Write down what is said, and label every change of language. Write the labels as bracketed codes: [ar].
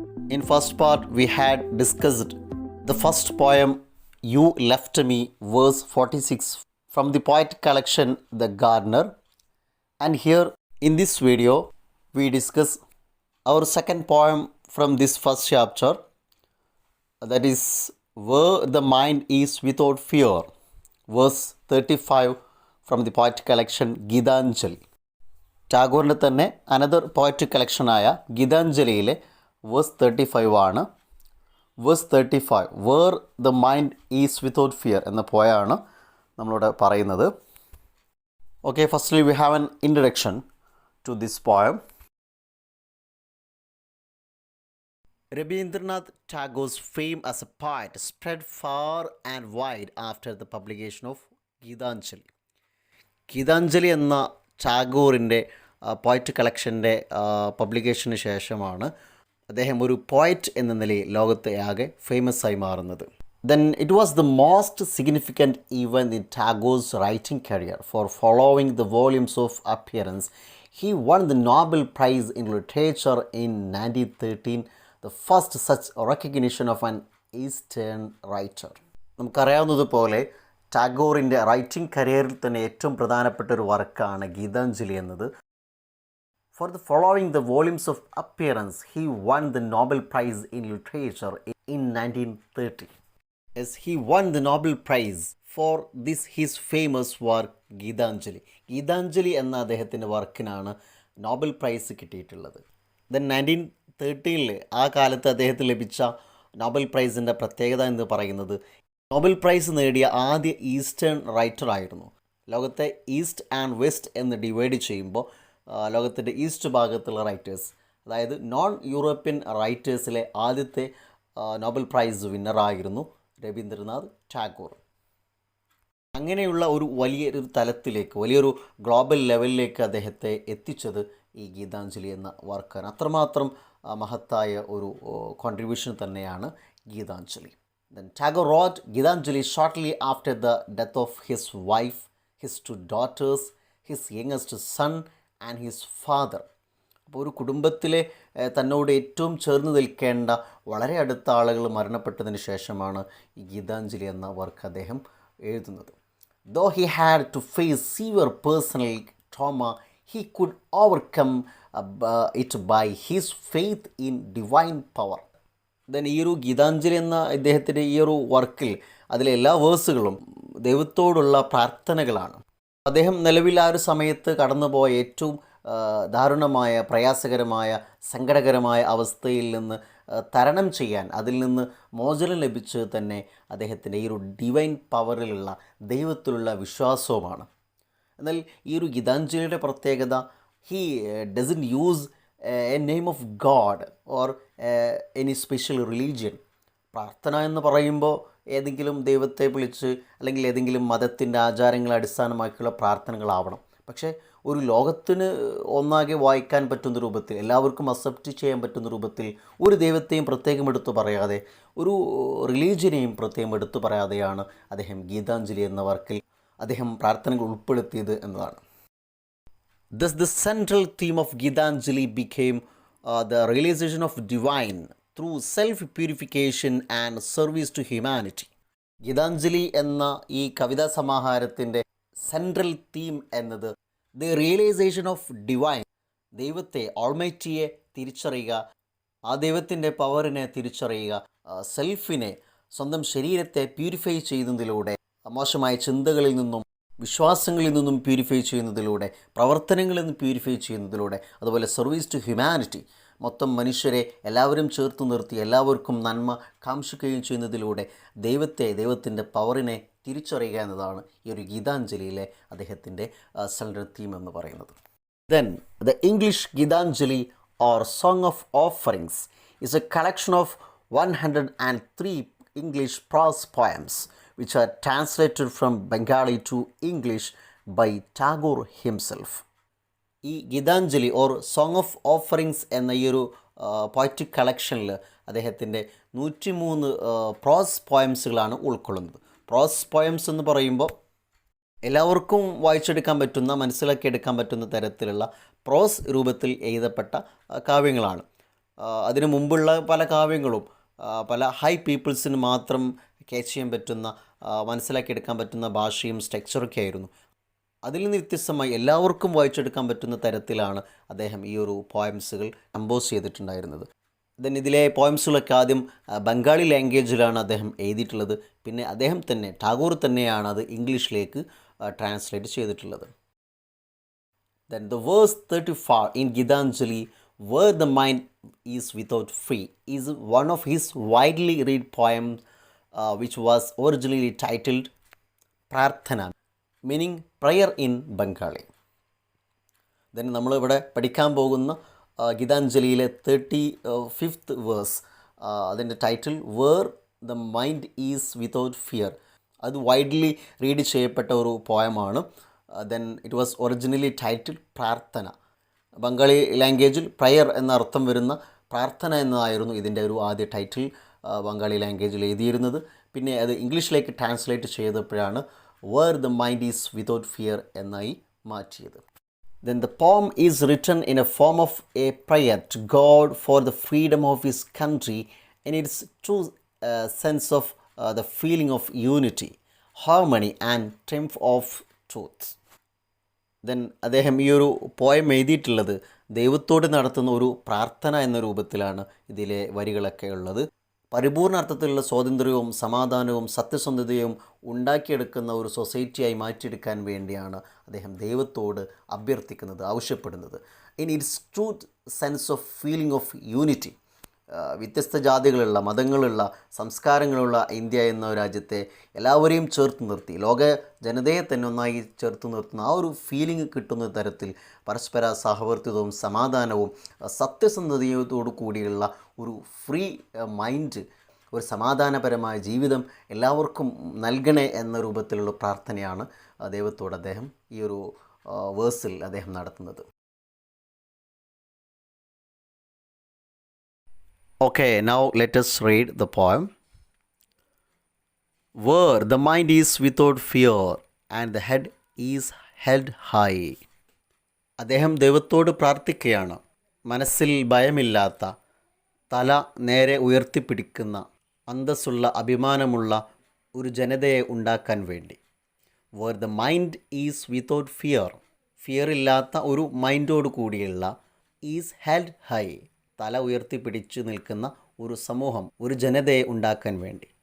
[en] In first part we had discussed the first poem You Left Me, verse 46 from the poet collection The Gardener, and here in this video we discuss our second poem from this first chapter, that is Where the Mind is Without Fear, verse 35 from the poetry collection Githanjali. [ml] ടാഗോറിൻ്റെ തന്നെ another poetry കളക്ഷനായ ഗീതാഞ്ജലിയിലെ verse 35 ആണ്. Verse 35 where the mind is without fear എന്ന പോയാണ് നമ്മളിവിടെ പറയുന്നത്. [en] Okay, firstly we have an introduction to this poem. Rabindranath Tagore's fame as a poet spread far and wide after the publication of Githanjali. [ml] Geethanjali എന്ന ടാഗോറിൻ്റെ poet കളക്ഷൻ്റെ പബ്ലിക്കേഷന് ശേഷമാണ് അദ്ദേഹം ഒരു poet എന്ന നിലയിൽ ലോകത്തെ ആകെ ഫേമസ് ആയി മാറുന്നത്. [en] Then it was the most significant event in Tagore's writing career. For following the volumes of appearance, he won the Nobel Prize in Literature in 1913, the first such recognition of an Eastern writer. [ml] നമുക്കറിയാവുന്നതുപോലെ ടാഗോറിൻ്റെ writing കരിയറിൽ തന്നെ ഏറ്റവും പ്രധാനപ്പെട്ട ഒരു വർക്കാണ് ഗീതാഞ്ജലി എന്നത്. [en] For the following the volumes of appearance, he won the Nobel Prize in Literature in 1930. Yes, he won the Nobel Prize for this his famous work Gitanjali. [ml] Geethanjali എന്ന അദ്ദേഹത്തിൻ്റെ വർക്കിനാണ് നോബൽ പ്രൈസ് കിട്ടിയിട്ടുള്ളത്. ദെൻ 1913 ആ കാലത്ത് അദ്ദേഹത്തിന് ലഭിച്ച നോബൽ പ്രൈസിൻ്റെ പ്രത്യേകത എന്ന് പറയുന്നത് നോബൽ പ്രൈസ് നേടിയ ആദ്യ ഈസ്റ്റേൺ റൈറ്റർ ആയിരുന്നു. ലോകത്തെ ഈസ്റ്റ് ആൻഡ് വെസ്റ്റ് എന്ന് ഡിവൈഡ് ചെയ്യുമ്പോൾ ലോകത്തിൻ്റെ ഈസ്റ്റ് ഭാഗത്തുള്ള റൈറ്റേഴ്സ്, അതായത് നോൺ യൂറോപ്യൻ റൈറ്റേഴ്സിലെ ആദ്യത്തെ നോബൽ പ്രൈസ് വിന്നറായിരുന്നു രവീന്ദ്രനാഥ് ടാഗോർ. അങ്ങനെയുള്ള ഒരു വലിയൊരു തലത്തിലേക്ക്, വലിയൊരു ഗ്ലോബൽ ലെവലിലേക്ക് അദ്ദേഹത്തെ എത്തിച്ചത് ഈ ഗീതാഞ്ജലി എന്ന വർക്കാണ്. അത്രമാത്രം മഹത്തായ ഒരു കോൺട്രിബ്യൂഷൻ തന്നെയാണ് Geethanjali. [en] Then Tagore wrote Githanjali shortly after the death of his wife, his two daughters, his youngest son and his father. [ml] അപ്പോൾ ഒരു കുടുംബത്തിലെ തന്നോട് ഏറ്റവും ചേർന്ന് നിൽക്കേണ്ട വളരെ അടുത്ത ആളുകൾ മരണപ്പെട്ടതിന് ശേഷമാണ് ഈ ഗീതാഞ്ജലി എന്ന വർക്ക് അദ്ദേഹം എഴുതുന്നത്. [en] Though he had to face severe personal trauma, he could overcome it by his faith in divine power. [ml] Then ഈ ഒരു ഗീതാഞ്ജലി എന്ന ഇദ്ദേഹത്തിൻ്റെ ഈ ഒരു വർക്കിൽ അതിലെ എല്ലാ വേഴ്സുകളും ദൈവത്തോടുള്ള പ്രാർത്ഥനകളാണ്. അദ്ദേഹം നിലവിൽ ആ ഒരു സമയത്ത് കടന്നുപോയ ഏറ്റവും ദാരുണമായ, പ്രയാസകരമായ, സങ്കടകരമായ അവസ്ഥയിൽ നിന്ന് തരണം ചെയ്യാൻ, അതിൽ നിന്ന് മോചനം ലഭിച്ചത് തന്നെ അദ്ദേഹത്തിൻ്റെ ഈ ഒരു ഡിവൈൻ പവറിലുള്ള ദൈവത്തിലുള്ള വിശ്വാസവുമാണ്. എന്നാൽ ഈ ഒരു ഗീതാഞ്ജലിയുടെ പ്രത്യേകത, [en] He doesn't use a name of god or any special religion. [ml] പ്രാർത്ഥന എന്ന് പറയുമ്പോൾ ഏതെങ്കിലും ദൈവത്തെ വിളിച്ച് അല്ലെങ്കിൽ ഏതെങ്കിലും മതത്തിൻ്റെ ആചാരങ്ങളെ അടിസ്ഥാനമാക്കിയുള്ള പ്രാർത്ഥനകളാവണം. പക്ഷേ ഒരു ലോകത്തിന് ഒന്നാകെ വായിക്കാൻ പറ്റുന്ന രൂപത്തിൽ, എല്ലാവർക്കും അക്സെപ്റ്റ് ചെയ്യാൻ പറ്റുന്ന രൂപത്തിൽ ഒരു ദൈവത്തെയും പ്രത്യേകം എടുത്തു പറയാതെ, ഒരു റിലീജിയനെയും പ്രത്യേകം എടുത്തു പറയാതെയാണ് അദ്ദേഹം ഗീതാഞ്ജലി എന്ന വർക്കിൽ അദ്ദേഹം പ്രാർത്ഥനകൾ ഉൾപ്പെടുത്തിയത് എന്നതാണ്. [en] Thus the central theme of Githanjali became the realization of divine through self-purification and service to humanity. [ml] Geethanjali എന്ന ഈ കവിതാ സമാഹാരത്തിൻ്റെ സെൻട്രൽ തീം എന്നത് [en] the realisation of divine, [ml] ദൈവത്തെ, ഓൾമൈറ്റിയെ തിരിച്ചറിയുക, ആ ദൈവത്തിൻ്റെ പവറിനെ തിരിച്ചറിയുക, സെൽഫിനെ, സ്വന്തം ശരീരത്തെ പ്യൂരിഫൈ ചെയ്യുന്നതിലൂടെ, മോശമായ ചിന്തകളിൽ നിന്നും വിശ്വാസങ്ങളിൽ നിന്നും പ്യൂരിഫൈ ചെയ്യുന്നതിലൂടെ, പ്രവർത്തനങ്ങളിൽ നിന്ന് പ്യൂരിഫൈ ചെയ്യുന്നതിലൂടെ, അതുപോലെ സർവീസ് ടു ഹ്യൂമാനിറ്റി, മൊത്തം മനുഷ്യരെ എല്ലാവരും ചേർത്ത് നിർത്തി എല്ലാവർക്കും നന്മ കാംക്ഷിക്കുകയും ചെയ്യുന്നതിലൂടെ ദൈവത്തിൻ്റെ പവറിനെ തിരിച്ചറിയുക എന്നതാണ് ഈ ഒരു ഗീതാഞ്ജലിയിലെ അദ്ദേഹത്തിൻ്റെ സെൻട്രൽ തീം എന്ന് പറയുന്നത്. [en] Then the English Gitanjali or song of offerings is a collection of 103 English prose poems which are translated from Bengali to English by Tagore himself. [ml] ഈ Geethanjali or song of offerings എന്ന ഈ ഒരു പോയറ്റിക് കളക്ഷനിൽ അദ്ദേഹത്തിൻ്റെ 103 പ്രോസ് പോയംസുകളാണ് ഉൾക്കൊള്ളുന്നത്. പ്രോസ് poems എന്ന് പറയുമ്പോൾ എല്ലാവർക്കും വായിച്ചെടുക്കാൻ പറ്റുന്ന, മനസ്സിലാക്കിയെടുക്കാൻ പറ്റുന്ന തരത്തിലുള്ള പ്രോസ് രൂപത്തിൽ എഴുതപ്പെട്ട കാവ്യങ്ങളാണ്. അതിനു മുമ്പുള്ള പല കാവ്യങ്ങളും പല ഹൈ പീപ്പിൾസിന് മാത്രം ക്യാച്ച് ചെയ്യാൻ പറ്റുന്ന, മനസ്സിലാക്കിയെടുക്കാൻ പറ്റുന്ന ഭാഷയും സ്ട്രക്ചറൊക്കെ ആയിരുന്നു. അതിൽ നിന്ന് വ്യത്യസ്തമായി എല്ലാവർക്കും വായിച്ചെടുക്കാൻ പറ്റുന്ന തരത്തിലാണ് അദ്ദേഹം ഈ ഒരു പോയംസുകൾ കമ്പോസ് ചെയ്തിട്ടുണ്ടായിരുന്നത്. ഇതിലെ പോയംസുകളൊക്കെ ആദ്യം ബംഗാളി ലാംഗ്വേജിലാണ് അദ്ദേഹം എഴുതിയിട്ടുള്ളത്. പിന്നെ അദ്ദേഹം തന്നെ, ടാഗോർ തന്നെയാണ് അത് ഇംഗ്ലീഷിലേക്ക് ട്രാൻസ്ലേറ്റ് ചെയ്തിട്ടുള്ളത്. [en] Then the verse 34 in Githanjali, where the mind is without free, is one of his widely read poems, which was originally titled Prarthana, meaning prayer in Bengali. [ml] Then നമ്മളിവിടെ പഠിക്കാൻ പോകുന്ന ഗീതാഞ്ജലിയിലെ 35th വേഴ്സ്, അതിൻ്റെ title where the mind is without fear. അത് widely read ചെയ്യപ്പെട്ട ഒരു പോയമാണ്. [en] Then it was originally title പ്രാർത്ഥന. [ml] ബംഗാളി ലാംഗ്വേജിൽ prayer എന്ന അർത്ഥം വരുന്ന പ്രാർത്ഥന എന്നതായിരുന്നു ഇതിൻ്റെ ഒരു ആദ്യ ടൈറ്റിൽ ബംഗാളി ലാംഗ്വേജിൽ എഴുതിയിരുന്നത്. പിന്നെ അത് ഇംഗ്ലീഷിലേക്ക് ട്രാൻസ്ലേറ്റ് ചെയ്തപ്പോഴാണ് where the mind is without fear എന്നായി മാറ്റിയത്. [en] Then the poem is written in a form of a prayer to God for the freedom of his country in its true sense of the feeling of unity, harmony and triumph of truth. [ml] Then അദ്ദേഹം ഈ ഒരു poem എഴുതിയിട്ടുള്ളത് ദൈവത്തോട് നടത്തുന്ന ഒരു പ്രാർത്ഥന എന്ന രൂപത്തിലാണ് ഇതിലെ വരികളൊക്കെ ഉള്ളത്. പരിപൂർണ അർത്ഥത്തിലുള്ള സ്വാതന്ത്ര്യവും സമാധാനവും സത്യസന്ധതയും ഉണ്ടാക്കിയെടുക്കുന്ന ഒരു സൊസൈറ്റിയായി മാറ്റിയെടുക്കാൻ വേണ്ടിയാണ് അദ്ദേഹം ദൈവത്തോട് അഭ്യർത്ഥിക്കുന്നത്, ആവശ്യപ്പെടുന്നത്. [en] In its true sense of feeling of unity. [ml] വ്യത്യസ്ത ജാതികളുള്ള, മതങ്ങളുള്ള, സംസ്കാരങ്ങളുള്ള ഇന്ത്യ എന്ന രാജ്യത്തെ എല്ലാവരെയും ചേർത്ത് നിർത്തി, ലോക ജനതയെ തന്നെ ഒന്നായി ചേർത്ത് നിർത്തുന്ന ആ ഒരു ഫീലിംഗ് കിട്ടുന്ന തരത്തിൽ പരസ്പര സഹവർത്തിത്വവും സമാധാനവും സത്യസന്ധതയോടു കൂടിയുള്ള ഒരു ഫ്രീ മൈൻഡ്, ഒരു സമാധാനപരമായ ജീവിതം എല്ലാവർക്കും നൽകണേ എന്ന രൂപത്തിലുള്ള പ്രാർത്ഥനയാണ് ദൈവത്തോട് അദ്ദേഹം ഈ ഒരു വേഴ്സിൽ അദ്ദേഹം നടത്തുന്നത്. [en] Okay, now let us read the poem. Where the mind is without fear and the head is held high. [ml] അദ്ദേഹം ദൈവത്തോട് പ്രാർത്ഥിക്കുകയാണ്, മനസ്സിൽ ഭയമില്ലാത്ത, തല നേരെ ഉയർത്തിപ്പിടിക്കുന്ന, അന്തസ്സുള്ള, അഭിമാനമുള്ള ഒരു ജനതയെ ഉണ്ടാക്കാൻ വേണ്ടി. [en] Where the mind is without fear, [ml] fear ഇല്ലാത്ത ഒരു മൈൻഡോട് കൂടിയുള്ള, [en] is held high, [ml] തല ഉയർത്തിപ്പിടിച്ചു നിൽക്കുന്ന ഒരു സമൂഹം, ഒരു ജനതയെ ഉണ്ടാക്കാൻ വേണ്ടി.